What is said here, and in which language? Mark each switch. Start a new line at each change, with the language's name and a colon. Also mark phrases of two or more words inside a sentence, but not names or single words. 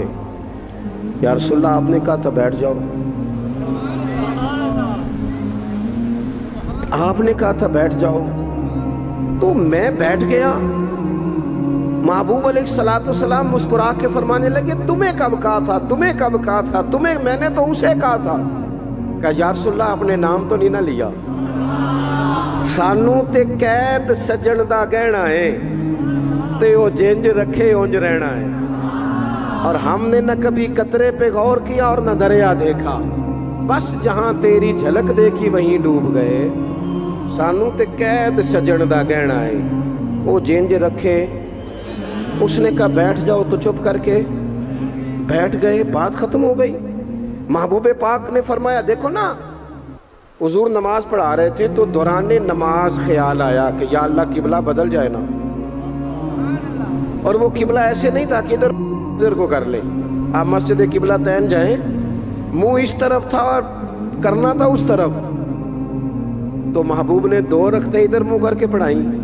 Arabic: یا رسول اللہ
Urdu: آپ نے کہا تھا بیٹھ جاؤ، آپ نے کہا تھا بیٹھ جاؤ، تو میں بیٹھ گیا۔ محبوب علیہ السلام مسکرا کے فرمانے لگے تمہیں کب کہا تھا، تمہیں کب کہا تھا، تمہیں میں نے تو اسے کہا تھا۔ کہا
Arabic: یا رسول اللہ
Urdu: آپ نے نام تو نہیں نہ لیا،
Punjabi: سانوں تے قید سجن دا گہنا ہے تے وہ جنج رکھے اونج رہنا ہے،
Urdu: اور ہم نے نہ کبھی قطرے پہ غور کیا اور نہ دریا دیکھا، بس جہاں تیری جھلک دیکھی وہیں ڈوب گئے۔
Punjabi: سانوں تے قید سجن دا گہنا ہے وہ جنج رکھے۔
Urdu: اس نے کہا بیٹھ جاؤ تو چپ کر کے بیٹھ گئے، بات ختم ہو گئی۔ محبوب پاک نے فرمایا دیکھو نا، حضور نماز پڑھا رہے تھے تو دوران نماز خیال آیا کہ یا اللہ قبلہ بدل جائے نا، اور وہ قبلہ ایسے نہیں تھا کہ ادھر کو کر لیں، آپ مسجد قبلہ تین جائیں، منہ اس طرف تھا اور کرنا تھا اس طرف، تو محبوب نے 2 رکعتیں ادھر منہ کر کے پڑھائیں۔